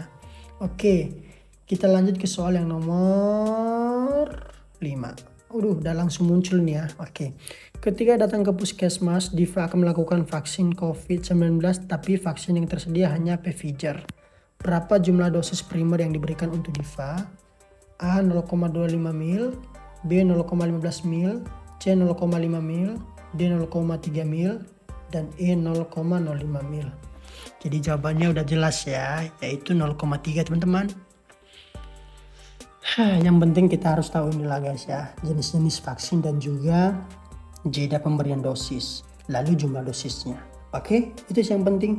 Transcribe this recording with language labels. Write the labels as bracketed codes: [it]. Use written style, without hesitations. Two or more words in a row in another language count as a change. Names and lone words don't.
[id] Oke, kita lanjut ke soal yang nomor 5. Udah langsung muncul nih ya. Oke. Ketika datang ke puskesmas, Diva akan melakukan vaksin COVID-19, tapi vaksin yang tersedia hanya Pfizer. Berapa jumlah dosis primer yang diberikan untuk Diva? A. 0,25 mil, B. 0,15 mil, C. 0,5 mil, D. 0,3 mil, dan E. 0,05 mil. Jadi jawabannya udah jelas ya, yaitu 0,3 teman-teman. Yang penting kita harus tahu inilah guys ya, jenis-jenis vaksin dan juga jeda pemberian dosis, lalu jumlah dosisnya. Oke, itu yang penting.